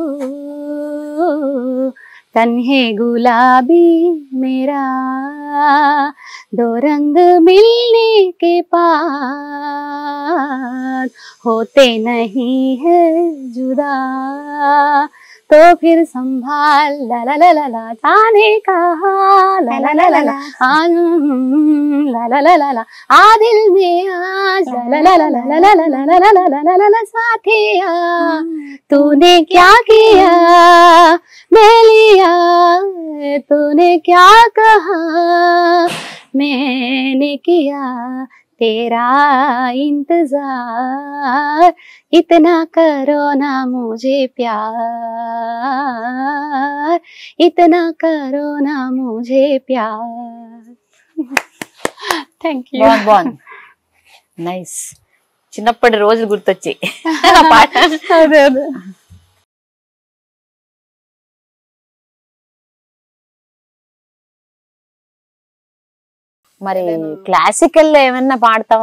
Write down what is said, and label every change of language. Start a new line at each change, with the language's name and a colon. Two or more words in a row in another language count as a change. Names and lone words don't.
Hindi: तन्हे गुलाबी मेरा, दो रंग मिलने के बाद होते नहीं है जुदा, तो फिर संभाल ला ला ला ला ला जाने कहा ला ला ला ला ला ला ला ला ला ला आ दिल में आज ला ला ला ला ला ला ला ला ला ला ला ला ला ला साथिया, तूने क्या किया मैं लिया, तूने क्या कहा मैंने किया, तेरा इंतजार, इतना करो ना मुझे प्यार, इतना करो ना मुझे प्यार.
English: thank you.
Telugu: బాగుంది నైస్. చిన్నప్పటి రోజులు గుర్తొచ్చాయి పాట. అదే అదే. మరి క్లాసికల్ లో ఏమన్నా పాడతావా?